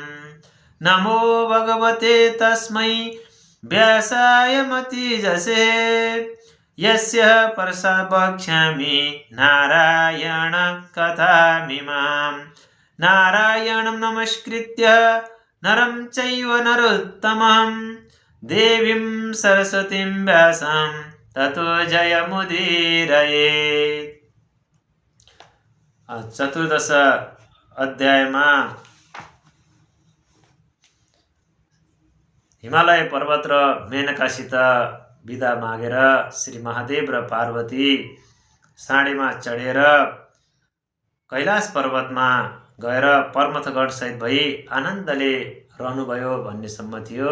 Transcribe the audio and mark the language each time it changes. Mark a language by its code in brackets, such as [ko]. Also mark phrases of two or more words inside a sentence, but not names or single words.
[sa] नमो भगवते तस्मै व्यासाय मतिजसे यस्य प्रसवक्ष्यामि नारायण कथामिमां। नारायणं नमस्कृत्य नरं चैव नरोत्तमं देवीं सरस्वतीं व्यासं ततो जयमुदीरयेत्। [ne] चतुर्दश अध्यायमा हिमालय पर्वत र मेनकासित बिदा मागेर श्री महादेव र पार्वती साँडेमा चढेर कैलाश पर्वतमा गएर पर्मथगढ सहित भई आनन्दले रहनुभयो भन्नेसम्म थियो।